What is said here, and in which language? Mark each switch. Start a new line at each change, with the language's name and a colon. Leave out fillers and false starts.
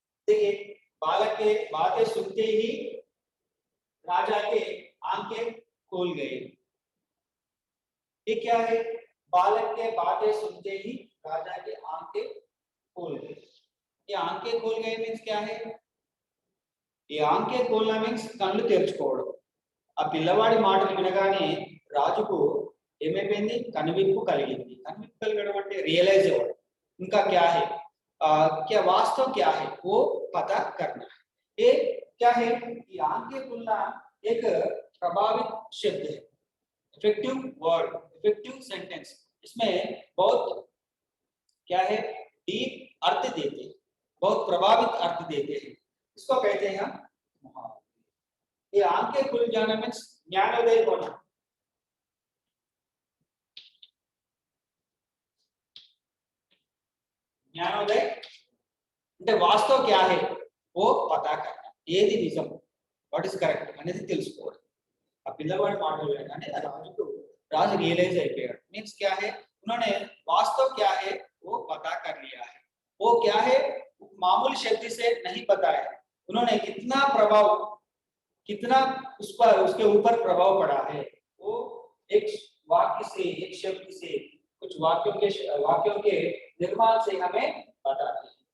Hindi: देखिए, बालक के बातें सुनते ही राजा के आंखें खोल गए। ये क्या है? बालक के बातें सुनते ही राजा के आंखें खोल गए। ये आंखें खोल गए मीन्स क्या है? ये आंखें खोलना मीन्स
Telugu: కళ్ళు తెరుచుకోవడం. ఆ పిల్లవాడి మాటలు వినగానే రాజుకు ఏమైపోయింది? కనువిప్పు కలిగింది. కనువిప్పు కలగడం అంటే రియలైజ్ అవ్వడం. ఇంకా
Hindi: क्या है? क्या वास्तव क्या है वो पता करना है। ये क्या है? ये आंखें खुलना एक प्रभावित शब्द है, इफेक्टिव वर्ड, इफेक्टिव सेंटेंस। इसमें बहुत क्या है? डीप अर्थ देते हैं, बहुत प्रभावित अर्थ देते हैं। इसको कहते हैं हम मुहावरा। ये आंखें खुल जाना मीन्स ज्ञानोदय होना।
Telugu: ज्ञानोदय అంటే వాస్తవం
Hindi: क्या है वो पता करना,
Telugu: ఏది నిజం, వాట్ ఇస్ కరెక్ట్ అనేది తెలుసుకోవడం. ఆ పిల్లవాడి మాటలు వినగానే రాజు రియలైజ్ అయిపోయాడు.
Hindi: मीन्स क्या है? उन्होंने वास्तव क्या है वो पता कर लिया है। वो क्या है? मामूली शब्द से नहीं बताया, उन्होंने कितना प्रभाव, कितना उस पर, उसके ऊपर प्रभाव पड़ा है, वो एक वाक्य से, एक शब्द से, कुछ वाक्यों के निर्माण से हमें बताते हैं।